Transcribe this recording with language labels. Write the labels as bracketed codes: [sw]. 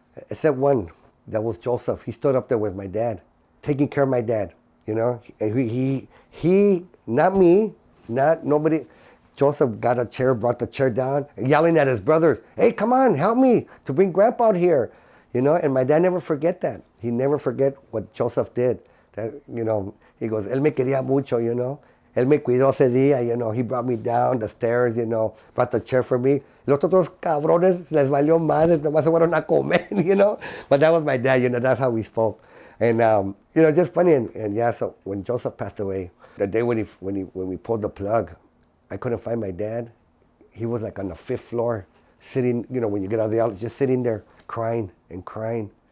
[en] Except one, that was Joseph. He stood up there with my dad, taking care of my dad, you know. And he not me, not nobody. Joseph got a chair, brought the chair down, yelling at his brothers, hey, come on, help me to bring Grandpa out here. You know, and my dad never forget that. He never forget what Joseph did. That, you know, he goes, [es] él me quería mucho, [en] you know. [es] Él me cuidó ese día, you know. [en] He brought me down the stairs, you know, brought the chair for me. [es] Los otros cabrones les valió madre, nomás se fueron a comer, [en] you know. But that was my dad, you know, that's how we spoke. And, you know, just funny. And yeah, so when Joseph passed away, the day when we pulled the plug, I couldn't find my dad. He was like on the 5th floor, sitting, you know, when you get out of the outlet, just sitting there crying and crying.